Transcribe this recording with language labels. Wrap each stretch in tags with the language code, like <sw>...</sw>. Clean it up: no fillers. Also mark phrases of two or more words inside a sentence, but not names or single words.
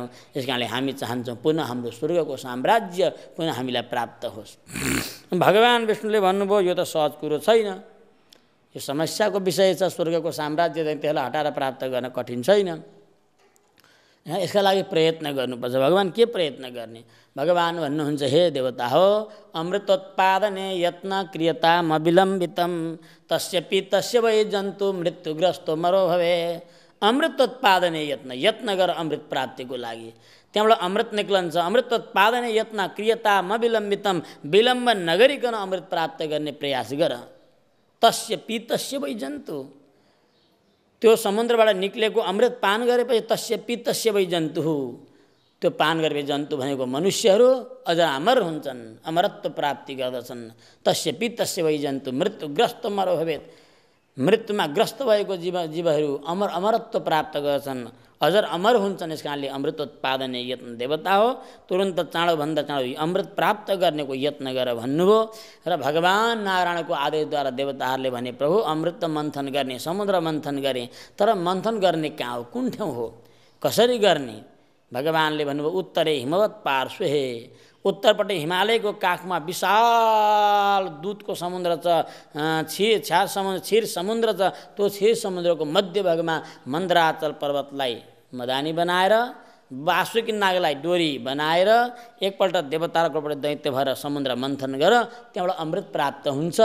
<ne>यस कारणले हामी चाहन्छौँ पुनः हाम्रो स्वर्गको साम्राज्य पुनः हामीलाई प्राप्त होस्। भगवान विष्णुले भन्नुभयो, यो त सहज कुरो छैन, यो समस्याको विषय छ, स्वर्गको साम्राज्य दैत्यहरूलाई हटाएर प्राप्त गर्न कठिन छैन, यसका लागि प्रयत्न गर्नुपर्छ। भगवान के प्रयत्न गर्ने? भगवान भन्नुहुन्छ, हे देवता हो,</ne> <sa>अमृतोत्पादने यत्न क्रियताम अविलम्बितम तस्यपि तस्य वै जन्तु मृत्युग्रस्तो मरो भवे। अमृतोत्पादने यत्न</sa> <ne>गर अमृत प्राप्तिको लागि, त्यहाँबाट अमृत निक्लन्छ।</ne> <sa>अमृतोत्पादने यत्न क्रियताम अविलम्बितम,</sa> <ne>विलम्ब नगरिकन अमृत प्राप्त गर्ने प्रयास गर।</ne> <sa>तस्यपि तस्य वै जन्तु,</sa> <ne>त्यो समुद्रबाट निक्लेको अमृत पान गरेपछि</ne> <sa>तस्यपि तस्य वै जन्तु,</sa> <ne>त्यो पान गरेपछि जन्तु भनेको मनुष्यहरू अझ अमर हुन्छन्, अमरत्व प्राप्ति गर्दछन्।</ne> <sa>तस्यपि तस्य वै जन्तु मृत्युग्रस्त मरो भवेत्,</sa> <ne>मृत्युमा ग्रस्त भएको जीवहरू अमरत्व प्राप्त गर्छन्, अझर अमर हुन्छन्। यस कारणले</ne> <sa>अमृतोत्पादने यत्न,</sa> <ne>देवता हो तुरन्त चाँडोभन्दा चाँडो अमृत प्राप्त गर्नेको यत्न गर भन्नुभयो। र भगवान नारायणको आदेशद्वारा देवताहरूले भने, प्रभु अमृत मन्थन गर्ने, समुद्र मन्थन गरे, तर मन्थन गर्ने कहाँ हो, कुन ठाउँ हो, कसरी गर्ने? भगवानले भन्नुभयो,</ne> <sa>उत्तरे हिमवत् पार्श्वे,</sa> <ne>उत्तरपट्टि हिमालयको काखमा विशाल दुधको समुद्र छ, क्षीर समुद्र छ। त्यो क्षीर समुद्रको मध्य भागमा मन्द्राचल पर्वतलाई मदानी बनाएर, वासुकी नागलाई डोरी बनाएर एकपल्ट देवताहरूकोबाट दैत्य भएर समुद्र मन्थन गर, त्यहाँबाट अमृत प्राप्त हुन्छ।</ne>